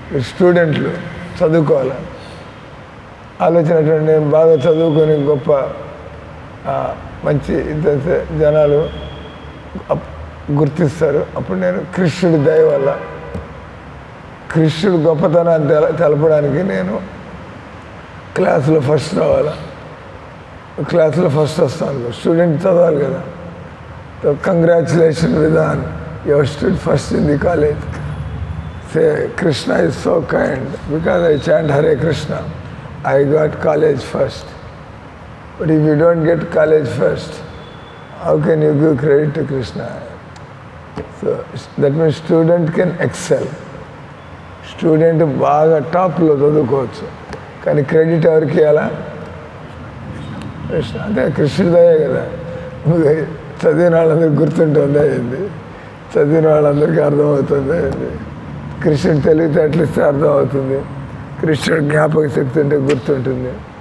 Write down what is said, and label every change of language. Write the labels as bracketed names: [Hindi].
[Telugu] స్టూడెంట్లు చదువుకోవాలి. ఆలోచన నేను బాగా చదువుకొని గొప్ప మంచి జనాలు గుర్తిస్తారు. అప్పుడు నేను కృష్ణుడి దయ వల్ల, కృష్ణుడి గొప్పతనాన్ని తెలపడానికి నేను క్లాసులో ఫస్ట్ రావాలి. క్లాసులో ఫస్ట్ వస్తాను, స్టూడెంట్ చదవాలి కదా. [English] So congratulation Vidhan, you stood first in the college. Say, Krishna is so kind. Because I chant Hare Krishna, I got college first. But if you don't get college first, how can you give credit to Krishna? So that means student can excel. [Telugu] Student బాగా టాప్లో చదువుకోవచ్చు, కానీ credit ఎవరికి ఇవ్వాలా? కృష్ణ. అంటే కృష్ణుడిదయే కదా. చదివిన వాళ్ళందరికీ గుర్తుంటుంది అయింది, చదివిన వాళ్ళందరికీ అర్థమవుతుంది. కృష్ణుడు తెలివితేటలు ఇస్తే అర్థమవుతుంది, కృష్ణుడు జ్ఞాపక శక్తి ఉంటే గుర్తుంటుంది.